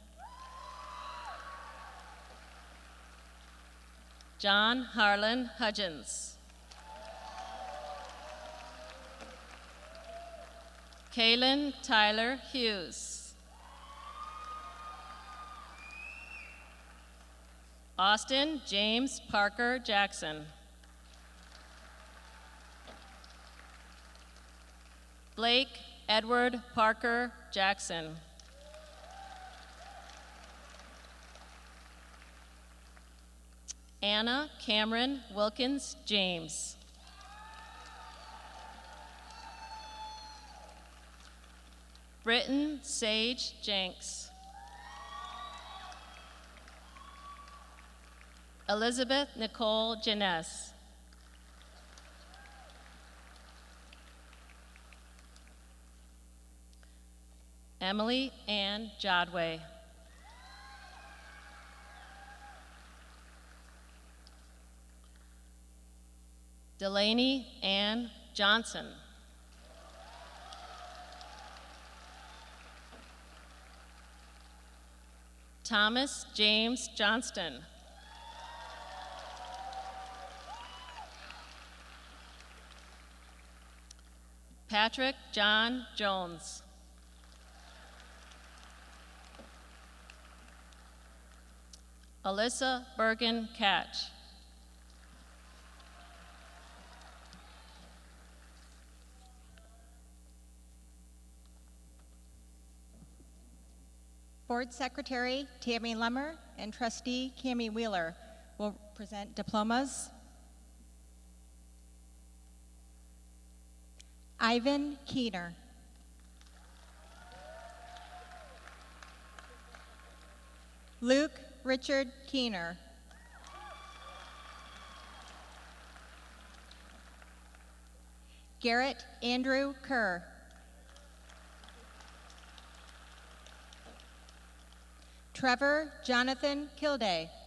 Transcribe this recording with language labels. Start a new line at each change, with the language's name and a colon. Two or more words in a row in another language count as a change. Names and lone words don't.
English: John Harlan Hudgens. Kaylin Tyler Hughes. Austin James Parker Jackson. Blake Edward Parker Jackson. Anna Cameron Wilkins James. Britton Sage Jenks. Elizabeth Nicole Janess. Emily Ann Jodway. Delaney Ann Johnson. Thomas James Johnston. Patrick John Jones. Alyssa Bergen Catch. Board Secretary Tammy Lemmer and Trustee Cammie Wheeler will present diplomas. Ivan Keener. Luke Richard Keener. Garrett Andrew Kerr. Trevor Jonathan Kilday.